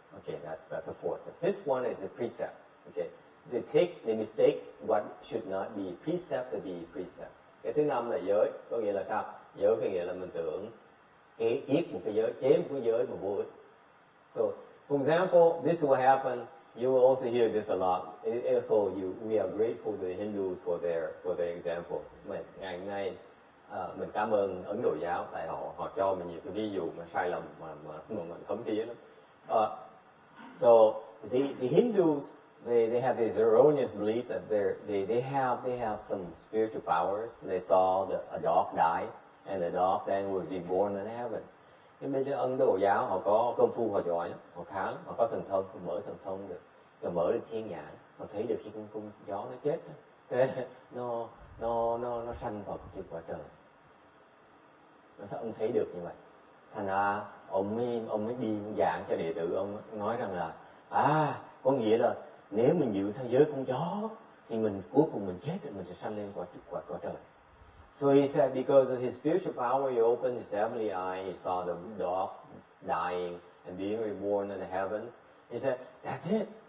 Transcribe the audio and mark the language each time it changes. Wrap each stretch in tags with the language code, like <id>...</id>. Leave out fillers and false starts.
<en>Okay, that's a fourth. The fifth one is a precept. Okay, they mistake what should not be precept to be precept.</en> <vi>Cái thứ năm là giới, có nghĩa là sao? Giới có nghĩa là mình tưởng kiết một cái giới, chế một cái giới mà vô ích.</vi> <en>So, for example, this will happen. You will also hear this a lot. Also, we are grateful to the Hindus for their examples.</en> <vi>Ngày hôm nay mình cảm ơn Ấn Độ giáo tại họ cho mình nhiều cái ví dụ mà sai lầm mà mình thấm thía lắm.</vi> <en>So the Hindus they have these erroneous beliefs that they have some spiritual powers. They saw a dog die, and the dog then was reborn in heavens.</en> <vi>Cái bên Ấn Độ giáo họ có công phu họ giỏi lắm, họ khá lắm, họ có thần thông, mở thần thông được, rồi mở được thiên nhãn, họ thấy được khi con gió nó chết đó, nó sanh vào cái quả trời. Ông thấy được như vậy, thành ra ông mới đi giảng cho đệ tử, ông nói rằng là có nghĩa là nếu mình giữ theo giới con chó thì mình cuối cùng mình chết rồi mình sẽ sanh lên quả trời.</vi> <en>So he said, because of his spiritual power, he opened his heavenly eye, he saw the dog dying and being reborn in the heavens. He said, that's it.</en>